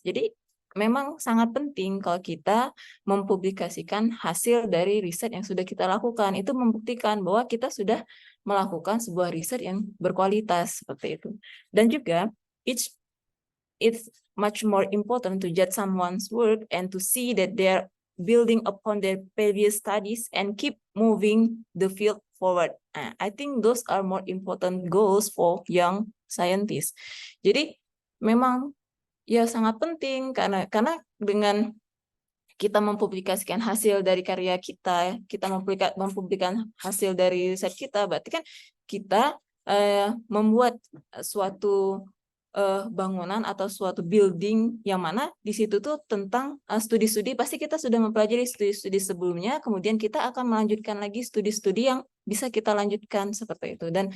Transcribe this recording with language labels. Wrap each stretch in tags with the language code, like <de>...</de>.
<id>Jadi memang sangat penting kalau kita mempublikasikan hasil dari riset yang sudah kita lakukan. Itu membuktikan bahwa kita sudah melakukan sebuah riset yang berkualitas, seperti itu. Dan juga</id> <en>it's much more important to judge someone's work and to see that they're building upon their previous studies and keep moving the field forward. I think those are more important goals for young scientists.</en> <id>Jadi memang ya sangat penting karena dengan kita mempublikasikan hasil dari karya kita mempublikasikan hasil dari riset kita, berarti kan kita membuat suatu bangunan atau suatu building yang mana di situ tuh tentang studi-studi, pasti kita sudah mempelajari studi-studi sebelumnya, kemudian kita akan melanjutkan lagi studi-studi yang bisa kita lanjutkan, seperti itu.</id>